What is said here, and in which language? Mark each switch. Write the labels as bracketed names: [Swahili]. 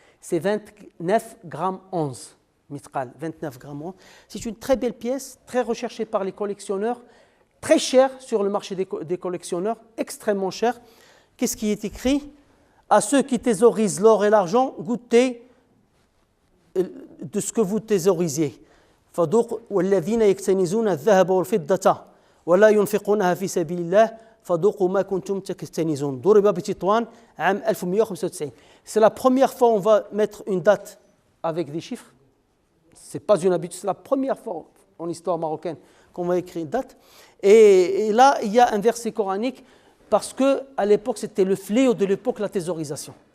[French] C'est 29 grammes 11. Mitqal, 29 grammes 11. C'est une très belle pièce, très recherchée par les collectionneurs, très chère sur le marché des collectionneurs, extrêmement chère. Qu'est-ce qui est écrit? À ceux qui thésaurisent l'or et l'argent, goûtez de ce que vous thésaurisiez. [Arabic] فذوقوا والذين يكتنزون الذهب والفضة ولا ينفقونها في سبيل الله فذوقوا ما كنتم تكتنزون. ضرب بتطوان عام 1195. [French] C'est la première fois on va mettre une date avec des chiffres. C'est pas une habitude, c'est la première fois en histoire marocaine qu'on va écrire une date. Et là, il y a un verset coranique parce qu'à l'époque, c'était le fléau de l'époque, la thésaurisation.